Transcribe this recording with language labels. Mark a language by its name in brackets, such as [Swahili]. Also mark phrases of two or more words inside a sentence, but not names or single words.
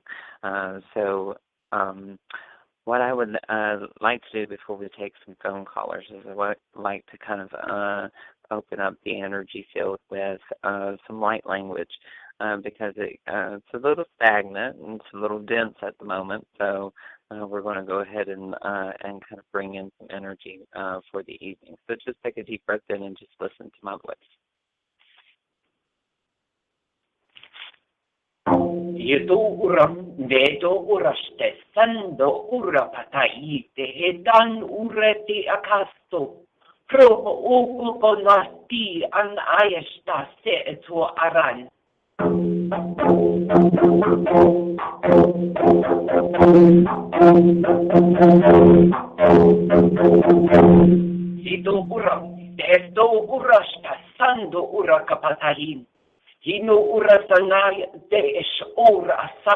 [English] So what I would like to do before we take some phone callers is I would like to kind of open up the energy field with some light language, because it's a little stagnant and it's a little dense at the moment. So we're going to go ahead and kind of bring in some energy for the evening. So just take a deep breath in and just listen to my voice. Yedo uram dedo uraste sando ura pataite edan ureti akasto pro ukonasti an ayesta se eto aran. Yedo uram dedo urasta sando ura kapatarin. Hino ura sanay de es ora san.